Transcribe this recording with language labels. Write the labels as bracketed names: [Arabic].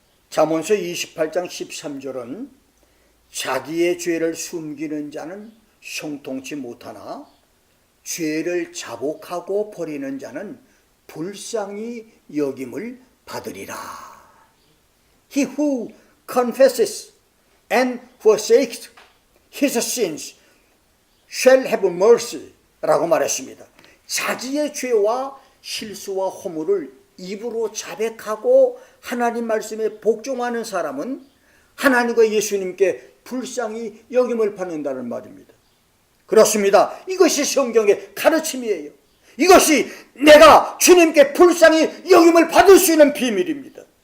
[Korean] 잠언서 28장 13절은 자기의 죄를 숨기는 자는 형통치 못하나 죄를 자복하고 버리는 자는 불쌍히 여김을 받으리라. [English] He who confesses and forsakes his sins shall have mercy [Korean] 라고 말했습니다. 자기의 죄와 실수와 허물을 입으로 자백하고 하나님 말씀에 복종하는 사람은 하나님과 예수님께 불쌍히 여김을 받는다는 말입니다. 그렇습니다. 이것이 성경의 가르침이에요. 이것이 내가 주님께 불쌍히 여김을 받을 수 있는 비밀입니다.